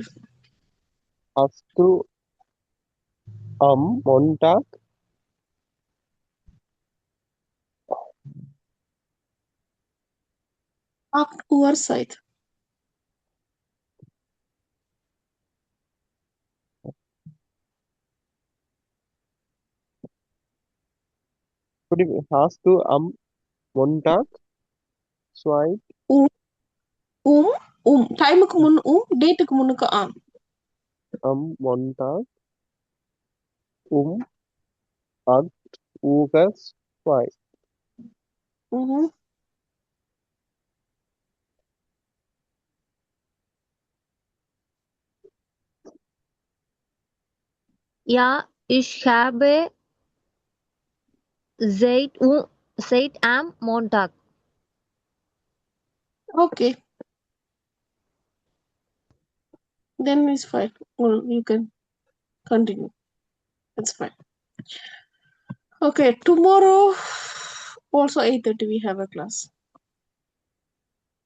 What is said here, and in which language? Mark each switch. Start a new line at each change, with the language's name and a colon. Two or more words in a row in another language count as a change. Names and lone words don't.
German: Hast du am Montag Oktober Zeit. Hast du am Montag Zeit
Tamil: டைமுக்கு முன் டேட்டுக்கு முன்னுக்கு ஆம்.
German: am Montag 8 Uhr 2? Ja, ich habe Zeit am Montag.
English: Okay. Then it's fine. Well, you can continue. It's fine. Okay, tomorrow also 8:30 we have a class.